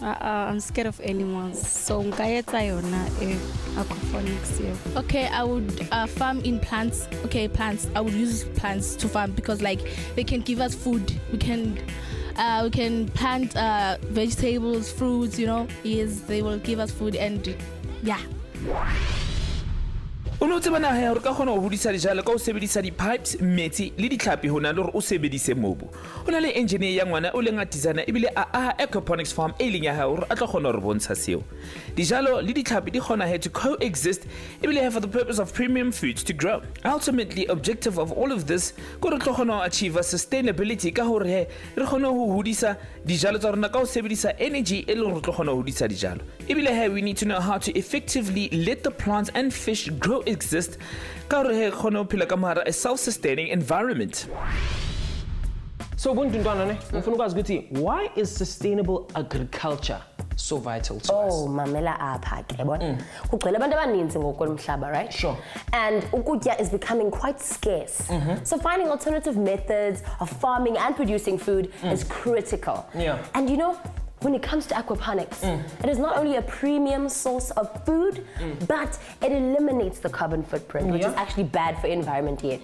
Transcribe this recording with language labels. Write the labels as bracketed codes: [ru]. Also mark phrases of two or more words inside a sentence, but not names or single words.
[en] I'm scared of animals, so aquaponics. Yeah. Okay, I would farm in plants. Okay, plants. I would use plants to farm because like they can give us food. We can plant vegetables, fruits. Yes, they will give us food and yeah. [tn] O no tsebana ha re ka gona go hodisa dijalo ka o sebedisa di-pipes metsi le ditlhapi hona le gore o sebedise mobu. O na le engineer ya ngwana o leng a designer ebile a [en] aquaponics farm [tn] e leng ya ha gore a tla gona re bontsha seo. Dijalo le ditlhapi di gona [en] to coexist ebile have for the purpose of premium foods to grow. Ultimately, objective of all of this [tn] go re tlo gona [en] achieve sustainability [tn] ka gore re gona go hodisa dijalo tsa rona ka o sebedisa energy e leng re tlo gona go hodisa dijalo. [en] Ebile we need to know how to effectively let the plants and fish grow exist a self-sustaining environment. So why is sustainable agriculture so vital to us? [xh] Oh, mamela apha ke bona. Kugcwele abantu abaninzi ngokwemhlaba, [en] right? Sure. And ukutya is becoming quite scarce. So finding alternative methods of farming and producing food is critical. Yeah. And when it comes to aquaponics, it is not only a premium source of food, but it eliminates the carbon footprint, which is actually bad for environment yet.